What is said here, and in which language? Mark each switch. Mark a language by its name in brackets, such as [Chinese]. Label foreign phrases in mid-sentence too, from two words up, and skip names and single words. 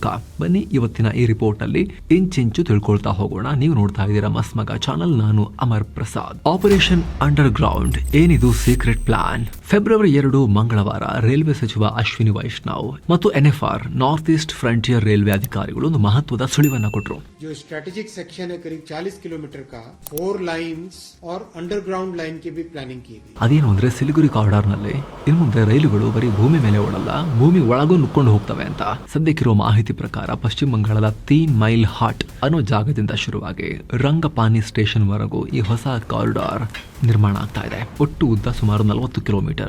[Kannada] ಬನ್ನಿ ಇವತ್ತಿನ ಈ ರಿಪೋರ್ಟ್ ಅಲ್ಲಿ ಇಂಚಿಂಚು ತಿಳ್ಕೊಳ್ತಾ ಹೋಗೋಣ. ನೀವು ನೋಡ್ತಾ ಇದ್ದೀರಾ ಮಸ್ಮಗ ಚಾನಲ್, ನಾನು ಅಮರ್ ಪ್ರಸಾದ್. ಆಪರೇಷನ್ ಅಂಡರ್ ಗ್ರೌಂಡ್ ಏನಿದು [English] secret plan? [Kannada] ಫೆಬ್ರವರಿ 2 ಮಂಗಳವಾರ ರೈಲ್ವೆ ಸಚಿವ ಅಶ್ವಿನಿ ವೈಷ್ಣವ್ ಮತ್ತು NFR ನಾರ್ತ್ ಈಸ್ಟ್ ಫ್ರಂಟಿಯರ್ ರೈಲ್ವೆ ಅಧಿಕಾರಿಗಳು ಒಂದು ಮಹತ್ವದ ಸುಳಿವನ್ನ ಕೊಟ್ಟರು. [Hindi] जो [English] strategic section [Hindi] है करीब 40 किलोमीटर का 4 लाइन्स और [English] underground line [Hindi] की भी प्लानिंग की गई. [Kannada] ಅದೇನು ಅಂದ್ರೆ ಸಿಲಿಗುರಿ ಕಾರಿಡಾರ್ ನಲ್ಲಿ ಇನ್ನು ಮುಂದೆ ರೈಲುಗಳು ಬರೀ ಭೂಮಿ ಮೇಲೆ ಓಡಲ್ಲ, ಭೂಮಿ ಒಳಗೂ ನುಕ್ಕೊಂಡು ಹೋಗ್ತವೆ ಅಂತ. ಸದ್ಯಕ್ಕಿರೋ ಮಾಹಿತಿ ಪ್ರಕಾರ ಪಶ್ಚಿಮ ಬಂಗಾಳದ 3 ಮೈಲ್ ಹಾಟ್ ಅನ್ನೋ ಜಾಗದಿಂದ ಶುರುವಾಗಿ ರಂಗಪಾನಿ ಸ್ಟೇಷನ್ ವರೆಗೂ ಈ ಹೊಸ ಕಾರಿಡಾರ್ ನಿರ್ಮಾಣ ಆಗ್ತಾ ಇದೆ. ಒಟ್ಟು ಉದ್ದ ಸುಮಾರು 40 ಕಿಲೋಮೀಟರ್.